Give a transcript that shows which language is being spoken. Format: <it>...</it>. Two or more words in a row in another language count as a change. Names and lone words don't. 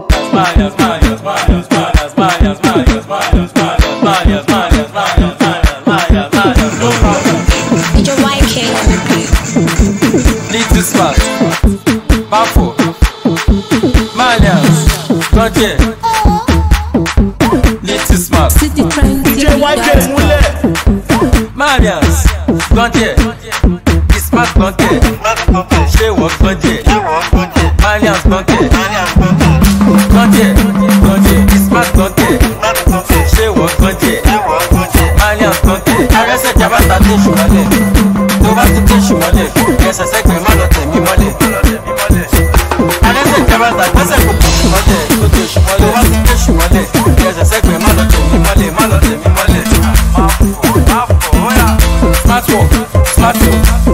<en>DJ YK on the beat. Little Smart, Bafo, Malians, Gonje, Little Smart, City Trend. DJ YK Mule, Malians, Gonje, Smart Gonje, Shewo Gonje, Malians Gonje, Gonje, Smart Gonje, Shewo Gonje, Malians Gonje.</en> <yo>Arẹ́sẹ̀ jabata dé ṣùmọ́lẹ̀, tó bá tún dé ṣùmọ́lẹ̀, ẹsẹ̀ sẹ́gbẹ̀ẹ́ má lọ tẹ̀mí mọ́lẹ̀. Arẹ́sẹ̀ jabata gbẹ́sẹ̀ kò kù ṣùmọ́lẹ̀, tó dé ṣùmọ́lẹ̀, tó bá tún dé ṣùmọ́lẹ̀, ẹsẹ̀ sẹ́gbẹ̀ẹ́ má lọ tẹ̀mí mọ́lẹ̀, má lọ tẹ̀mí mọ́lẹ̀.</yo> <en>Smart work, smart work.</en>